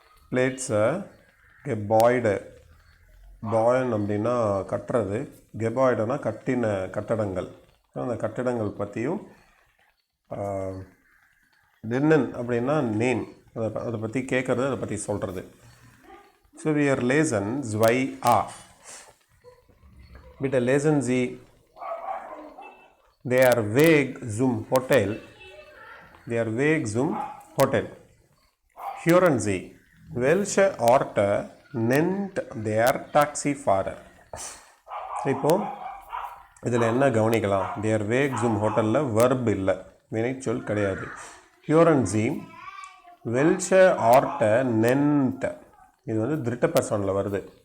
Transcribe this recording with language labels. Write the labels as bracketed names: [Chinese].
[Tamil] பிளேட்ஸை கெபாய்டு, Bayan அப்படின்னா கட்டுறது, கெபாய்டுனா கட்டின கட்டடங்கள், அந்த கட்டிடங்கள் பற்றியும், பென்னன் அப்படின்னா நேம், அதை பற்றி கேட்குறது, அதை பற்றி சொல்கிறது. [German] ஸோ wir lesen 2a. Bitte lesen Sie der Weg zum Hotel. Der Weg zum Hotel. Hören Sie, welche Orte nennt der Taxifahrer? [Tamil] இப்போ இதில் என்ன கவனிக்கலாம்? [German] der Weg zum Hotel [Tamil] ல verb இல்லை, வினைச்சொல் கிடையாது. [German] Hören Sie, welche Orte nennt, [Tamil] இது வந்து திரிட்ட பர்சனில் வருது.